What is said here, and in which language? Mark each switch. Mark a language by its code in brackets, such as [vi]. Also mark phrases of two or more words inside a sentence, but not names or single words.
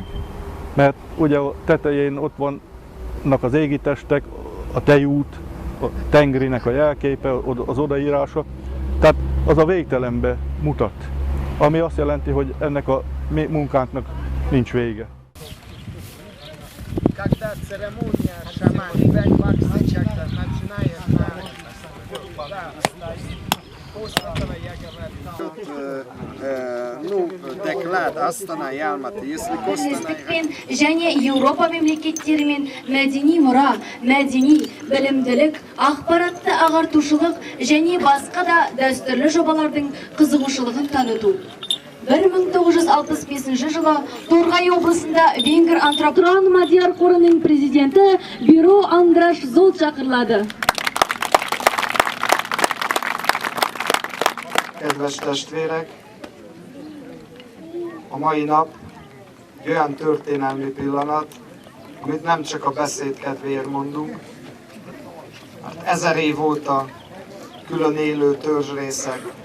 [hu] Mert ugye a tetején ott vannak az égitestek, a tejút, a tengrinek a jelképe, az odaírása, tehát az a végtelenbe mutat. Ami azt jelenti, hogy ennek a munkánknak nincs vége. [ru] Когда церемония шаманская когда начинает, после этого я говорю, доклад Астана и Алматы, если [kk] және Еуропа мемлекеттерімен мәдени мұра, мәдени білімділік, ақпаратты ағартушылық және басқа да дәстүрлі жобалардың қызығушылығын таныту. 1965 жылы Торғай облысында Венгр антрополог Мадияр қорының президенті Биро Андраш Золт шақырылады. [hu] Kedves testvérek, a mai nap egy olyan történelmi pillanat, amit nem csak a beszéd kedvéért mondunk, mert 1000 év óta külön élő törzsrészek,